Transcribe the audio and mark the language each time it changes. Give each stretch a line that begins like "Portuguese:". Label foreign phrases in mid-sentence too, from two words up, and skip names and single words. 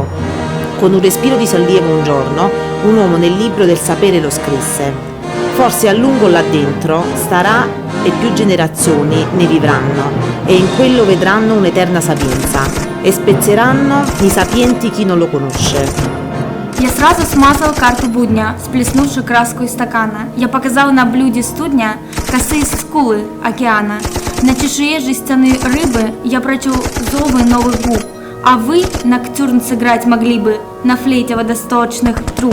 Italian: Con un respiro di sollievo un giorno, un uomo nel libro del sapere lo scrisse: forse a lungo là dentro starà e più generazioni ne vivranno, e in quello vedranno un'eterna sapienza, e spezzeranno i sapienti chi non lo conosce.
Russian: Я сразу смазал карту будня, сплеснувши краску из стакана. Я показал на блюде студня косые скулы океана. На чешуе жестяной рыбы я прочел зовы новых губ. А вы ноктюрн сыграть могли бы на флейте водосточных труб.